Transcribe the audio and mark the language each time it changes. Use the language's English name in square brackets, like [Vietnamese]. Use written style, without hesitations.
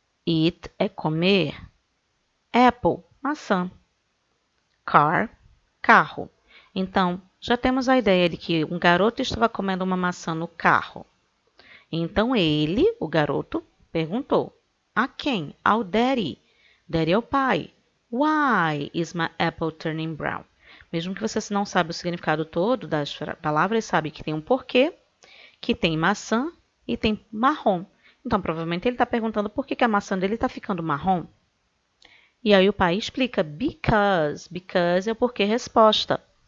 [Portuguese] Eat é comer. Apple, maçã. Car, carro. Então, já temos a ideia de que um garoto estava comendo uma maçã no carro. Então ele, o garoto, perguntou: a quem? Ao daddy. Daddy é o pai. [English] Why is my apple turning brown? [Portuguese] Mesmo que você não saiba o significado todo das palavras, sabe que tem um porquê, que tem maçã e tem marrom. Então, provavelmente ele está perguntando por que a maçã dele está ficando marrom. E aí o pai explica, because. Because é o porquê resposta.